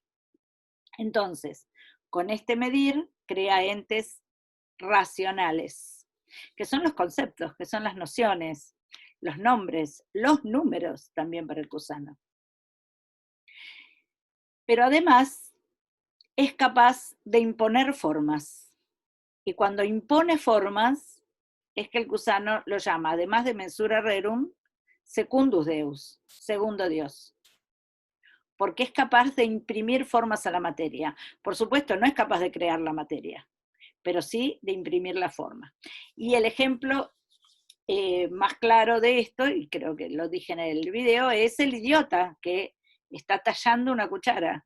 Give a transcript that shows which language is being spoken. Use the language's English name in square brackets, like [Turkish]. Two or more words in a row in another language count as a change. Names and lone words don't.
[Spanish] Entonces, con este medir, crea entes racionales, que son los conceptos, que son las nociones, los nombres, los números también para el Kusano. Pero además es capaz de imponer formas. Y cuando impone formas, es que el Kusano lo llama, además de [Latin] mensura rerum, secundus Deus, [Spanish] segundo Dios. Porque es capaz de imprimir formas a la materia. Por supuesto, no es capaz de crear la materia, pero sí de imprimir la forma. Y el ejemplo más claro de esto, y creo que lo dije en el video, es el idiota que está tallando una cuchara.